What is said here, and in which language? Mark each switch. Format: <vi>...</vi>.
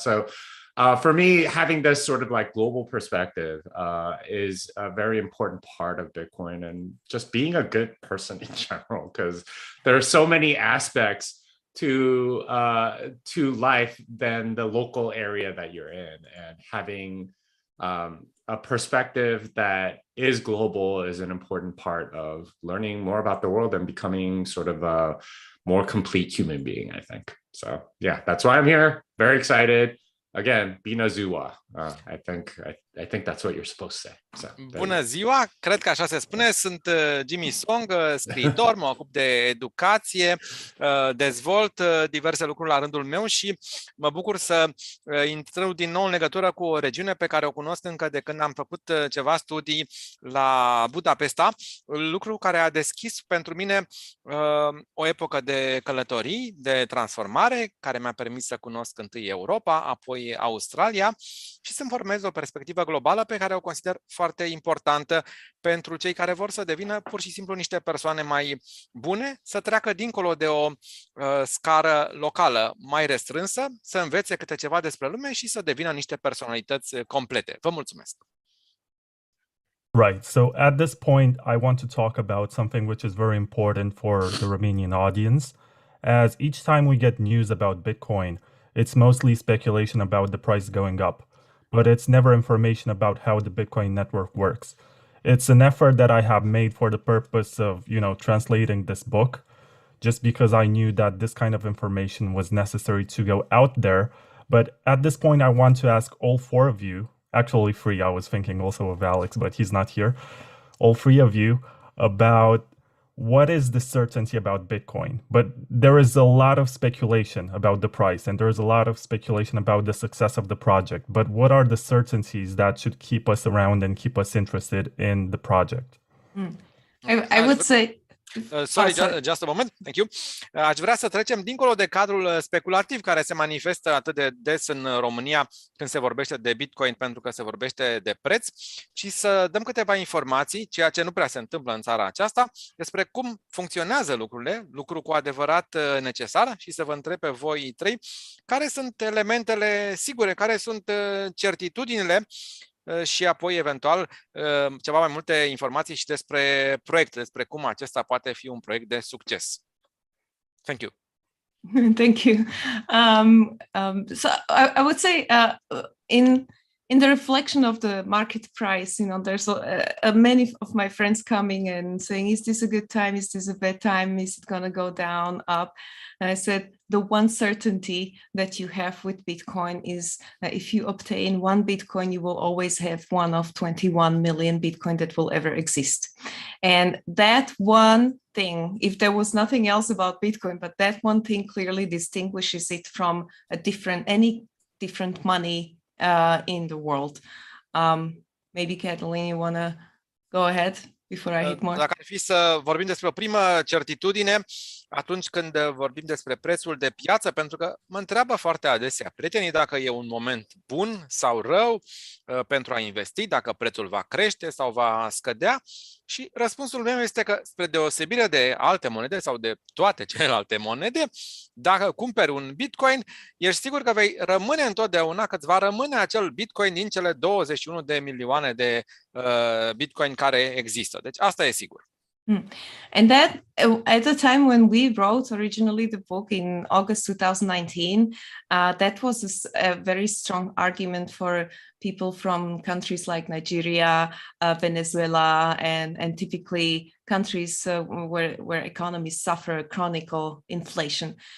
<en>So for me, having this sort of like global perspective is a very important part of Bitcoin, and just being a good person in general, because there are so many aspects to life than the local area that you're in, and having a perspective that is global is an important part of learning more about the world and becoming sort of a more complete human being, I think. So yeah, that's why I'm here. Very excited. Again,</en> <ro>Bine ziua.</ro> <en>I think that's what you're supposed to say. So,</en> <ro>bună ziua, cred că așa se spune. Sunt Jimmy Song, scriitor, mă ocup de educație, dezvolt diverse lucruri la rândul meu și mă bucur să intru din nou în legătură cu o regiune pe care o cunosc încă de când am făcut ceva studii la Budapesta, lucru care a deschis pentru mine o epocă de călătorii, de transformare, care mi-a permis să cunosc întâi Europa, apoi Australia și să-mi formez o perspectivă globală pe care o consider foarte importantă pentru cei care vor să devină pur și simplu niște persoane mai bune, să treacă dincolo de o scară locală mai restrânsă, să învețe câte ceva despre lume și să devină niște personalități complete. Vă mulțumesc!</ro> <en>Right. So at this point, I want to talk about something which is very important for the Romanian audience, as each time we get news about Bitcoin, it's mostly speculation about the price going up, but it's never information about how the Bitcoin network works. It's an effort that I have made for the purpose of, translating this book, just because I knew that this kind of information was necessary to go out there. But at this point, I want to ask all four of you, actually three, I was thinking also of Alex, but he's not here, all three of you, about what is the certainty about Bitcoin? But there is a lot of speculation about the price, and there is a lot of speculation about the success of the project. But what are the certainties that should keep us around and keep us interested in the project? I would say... Sorry, just a moment. Thank you.</en> <ro>Aș vrea să trecem dincolo de cadrul speculativ care se manifestă atât de des în România când se vorbește de Bitcoin, pentru că se vorbește de preț, și să dăm câteva informații, ceea ce nu prea se întâmplă în țara aceasta, despre cum funcționează lucrurile, lucru cu adevărat necesar, și să vă întreb pe voi trei care sunt elementele sigure, care sunt certitudinile, și apoi, eventual, ceva mai multe informații și despre proiect, despre cum acesta poate fi un proiect de succes.</ro> <en>Thank you. Thank you. So I would say in the reflection of the market price, there's many of my friends coming and saying, is this a good time? Is this a bad time? Is it going to go down, up? And I said, the one certainty that you have with Bitcoin is that if you obtain one Bitcoin, you will always have one of 21 million Bitcoin that will ever exist. And that one thing, if there was nothing else about Bitcoin, but that one thing clearly distinguishes it from any different money in the world. Maybe Catalina, you want to go ahead before I hit more?</en> <ro>Dacă ar fi să vorbim despre o primă certitudine, atunci când vorbim despre prețul de piață, pentru că mă întreabă foarte adesea prietenii dacă e un moment bun sau rău pentru a investi, dacă prețul va crește sau va scădea, și răspunsul meu este că, spre deosebire de alte monede sau de toate celelalte monede, dacă cumperi un Bitcoin, ești sigur că vei rămâne întotdeauna, că îți va rămâne acel Bitcoin din cele 21 de milioane de Bitcoin care există. Deci asta e sigur.</ro> <en>And that at the time when we wrote originally the book in August 2019, that was a very strong argument for people from countries like Nigeria, Venezuela, and typically countries where economies suffer chronic inflation.</en>